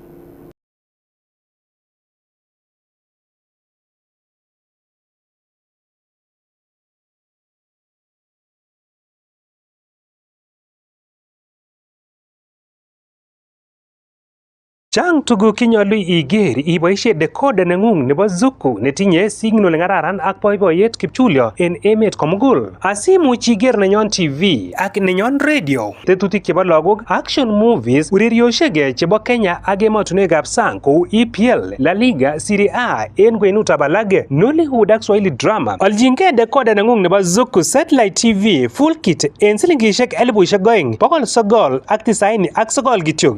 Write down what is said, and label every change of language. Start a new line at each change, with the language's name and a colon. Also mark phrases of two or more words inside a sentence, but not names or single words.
Kalenjin: Chang tuguk kinyolu iger iboishe decoder nengung nebo Zuku netinye signal ngararan ak boiboiyet kipchulyo en emet komugul. Asimuch iger Nenyon TV ak Nenyon Radio, tetutik chebo lagok,
English: action movies,
Kalenjin: urerioshek chebo Kenya ak emotunwekab sang kou EPL, La Liga, Serie A en kwenutab alak, Nollywood ak
English: Swahili drama.
Kalenjin: Oljingei decoder nengung nebo Zuku Satellite TV
English: full kit
Kalenjin: en silingishek 2,999 kityok.